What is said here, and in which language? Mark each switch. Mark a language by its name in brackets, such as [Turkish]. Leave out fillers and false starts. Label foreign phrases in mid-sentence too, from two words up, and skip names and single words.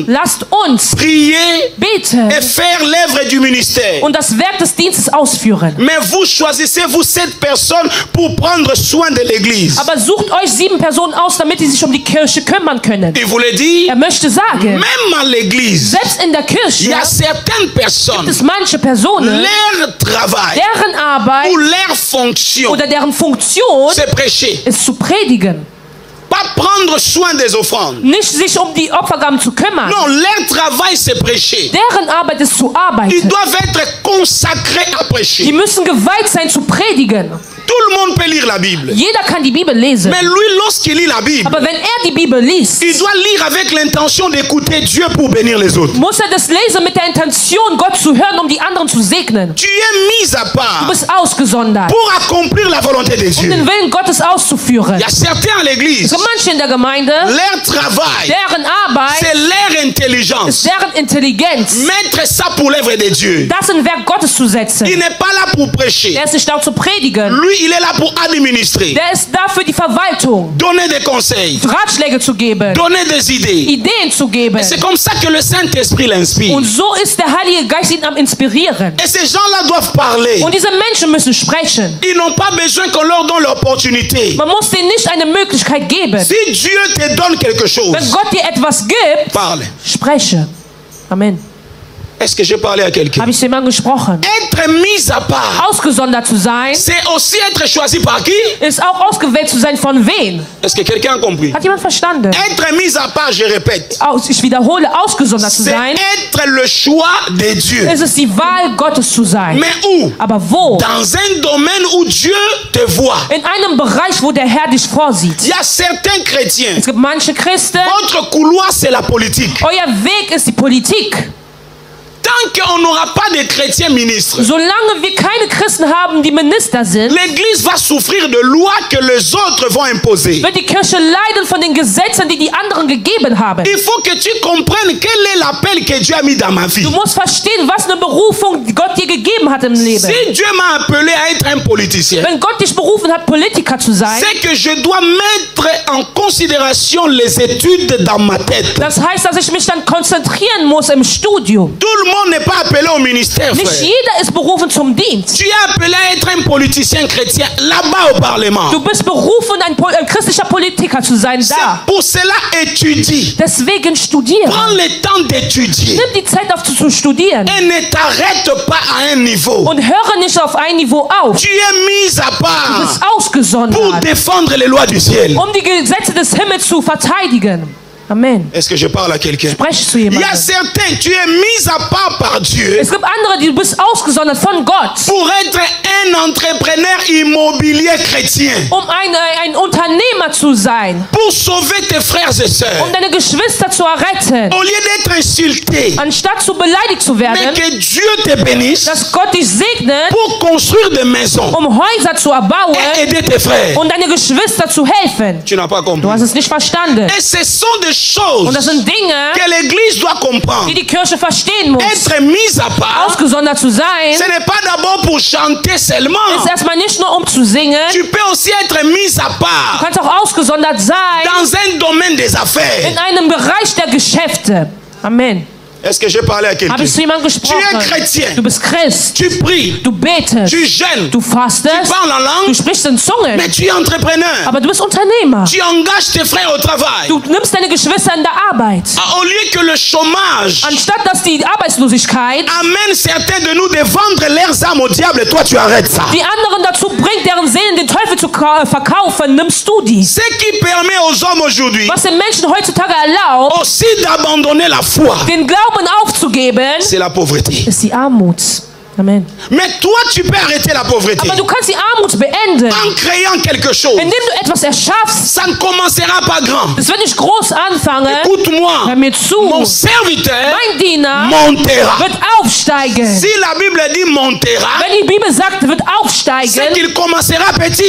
[German] Lasst uns. [French] Prier. [German] Beten. [French] Et faire l'œuvre du ministère. [German] Und das Werk des Dienstes ausführen. [French] Mais vous choisissez vous 7 personnes pour prendre soin de l'église. [German] Aber sucht euch 7 Personen aus, damit sie sich um die Kirche kümmern können. [French] Il voulait dire. [German] Möchte sagen. [French] Même à l'église. [German] Selbst in der Kirche. [French] Il y a certaines personnes. [German] Gibt es manche Personen. [French] Leur travail. [German] Deren Arbeit. [French] Ou leur fonction. [German] Oder deren Funktion. [French] C'est prêcher. [German] Ist zu predigen. [French] Pas prendre soin des offrandes. [German] Nicht sich um die Opfergaben zu kümmern. [French] Non, leur travail c'est prêcher. [German] Deren Arbeit ist zu arbeiten. [French] Ils doivent être consacrés à prêcher. [German] Die müssen geweiht sein zu predigen. [French] Tout le monde peut lire la Bible. [German] Jeder kann die Bibel lesen. [French] Mais lui, lorsqu'il lit la Bible, [German] Aber wenn die Bibel liest, [French] il doit lire avec l'intention d'écouter Dieu pour bénir les autres. [German] Muss das lesen mit der Intention, Gott zu hören, um die anderen zu segnen. [French] Tu es mis à part. [German] Du bist ausgesondert, [French] pour accomplir la volonté de Dieu. [German] Den Willen Gottes auszuführen. [French] Il y a certains à l'église. [German] Es gibt manche in der Gemeinde, [French] leur travail, [German] deren Arbeit, [French] c'est leur intelligence. [German] ist deren Intelligenz, [French] mettre ça pour l'œuvre de Dieu. [German] das in Werk Gottes zu setzen. [French] Il n'est pas là pour prêcher. [German] Der ist nicht da zu predigen. [French] Lui, il est là pour administrer. [German] Der ist da für die Verwaltung, [French] donner des conseils, [German] Ratschläge zu geben, [French] donner des idées. [German] Ideen zu geben. [French] C'est comme ça que le Saint-Esprit l'inspire. [German] Und so ist der Heilige Geist ihn am Inspirieren. [French] Et ces gens-là doivent parler. [German] Und diese Menschen müssen sprechen. [French] Ils n'ont pas besoin qu'on leur donne l'opportunité. [German] Man muss denen nicht eine Möglichkeit geben. [French] Si Dieu te donne quelque chose, [German] wenn Gott dir etwas gibt, [French] parle. [German] Spreche. Amen. [French] Est-ce que j'ai parlé à quelqu'un? [German] Habe ich zu jemandem gesprochen? [French] Être mis à part, [German] ausgesondert zu sein, [French] c'est aussi être choisi par qui? [German] Ist auch ausgewählt zu sein von wen? [French] Est-ce que quelqu'un a compris? [German] Hat jemand verstanden? [French] Être mis à part, je répète. [German] Ich wiederhole, ausgesondert zu sein. [French] C'est être le choix de Dieu. [German] Es ist die Wahl Gottes zu sein. [French] Mais où? [German] Aber wo? [French] Dans un domaine où Dieu te voit. [German] In einem Bereich, wo der Herr dich vorsieht. [French] Il y a certains chrétiens. [German] Es gibt manche Christen. [French] Votre couloir, c'est la politique. [German] Euer Weg ist die Politik. [French] Tant qu'on n'aura pas de chrétiens ministres, [German] solange wir keine Christen haben, die Minister sind, [French] l'église va souffrir de lois que les autres vont imposer. [German] Wird die Kirche leiden von den Gesetzen, die anderen gegeben haben. [French] Il faut que tu comprennes quel est l'appel que Dieu a mis dans ma vie. [German] Du musst verstehen, was eine Berufung Gott dir gegeben hat im Leben. [French] Si Dieu m'a appelé à être un politicien, [German] wenn Gott dich berufen hat, Politiker zu sein, [French] c'est que je dois mettre en considération les études dans ma tête. [German] Das heißt, dass ich mich dann konzentrieren muss im Studium. [French] Tout le monde n'est pas appelé au ministère, frère. [German] Nicht jeder ist berufen zum Dienst. [French] Tu es appelé à être un politicien chrétien là-bas au Parlement. [German] Du bist berufen, ein christlicher Politiker zu sein da. [French] Pour cela, étudie. [German] Deswegen studiere. [French] Prends le temps d'étudier. [German] Nimm die Zeit auf zu studieren. [French] Et ne t'arrête pas à un niveau. [German] Und höre nicht auf ein Niveau auf. [French] Tu es mis à part. [German] Du bist ausgesondert. [French] Pour défendre les lois du ciel. [German] Um die Gesetze des Himmels zu verteidigen. [French] Amen. Est-ce que je parle à quelqu'un? Il y a certains, tu es mis à part par Dieu. [German] Es gibt andere, du bist ausgesondert von Gott. [French] Pour être un entrepreneur immobilier chrétien. [German] Ein Unternehmer zu sein. [French] Pour sauver tes frères et sœurs. [German] Deine Geschwister zu retten. [French] Au lieu d'être insulté. [German] Anstatt zu beleidigt zu werden. [French] Mais que Dieu te bénisse. [German] Dass Gott dich segnet. [French] Pour construire des maisons. [German] Häuser zu erbauen. [French] Et aider tes frères. [German] Und deine Geschwister zu helfen. [French] Tu n'as pas compris. [German] Du hast es nicht verstanden. [French] Et ce sont des choses [German] und das sind Dinge, [French] que l'église doit comprendre. [German] Die Kirche verstehen muss. [French] Être mise à part, [German] ausgesondert zu sein, [French] ce n'est pas d'abord pour chanter seulement. [German] Ist erstmal nicht nur zu singen. [French] Tu peux aussi être mise à part. [German] Du kannst auch ausgesondert sein. [French] Dans un domaine des affaires. [German] In einem Bereich der Geschäfte. [French] Amen. [German] Est-ce que j'ai parlé à quelqu'un? [French] Habe ich zu jemandem gesprochen? [German] Tu es chrétien. [French] Du bist Christ. [German] Tu pries. [French] Du betest. [German] Tu jeûnes. [French] Du fastest. [German] Tu parles en langue. [French] Du sprichst in Zungen. [German] Mais tu es entrepreneur. [French] Aber du bist Unternehmer. [German] Tu engages tes frères au travail. [French] Du nimmst deine Geschwister in der Arbeit. [German] Au lieu que le chômage [French] anstatt dass die Arbeitslosigkeit [German] amène certains de nous de vendre leurs âmes au diable, toi tu arrêtes ça. [French] Die anderen dazu bringt, deren Seelen den Teufel zu verkaufen, nimmst du die. [German] Ce qui permet aux hommes aujourd'hui [French] was den Menschen heutzutage erlaubt, [German] aussi d'abandonner la foi, [French] den Glauben aufzugeben, [German] c'est la pauvreté. [French] Ist die Armut. [German] Amen. [French] Mais toi, tu peux arrêter la pauvreté. [German] Aber du kannst die Armut beenden. [French] En créant quelque chose. [German] Indem du etwas erschaffst. [French] Ça ne commencera pas grand. [German] Es wird nicht groß anfangen. [French] Écoute-moi. [German] Hör mir zu. [French] Mon serviteur [German] mein Diener [French] montera. [German] Wird aufsteigen. [French] Si la Bible dit montera, [German] wenn die Bibel sagt, wird aufsteigen, [French] c'est qu'il commencera petit.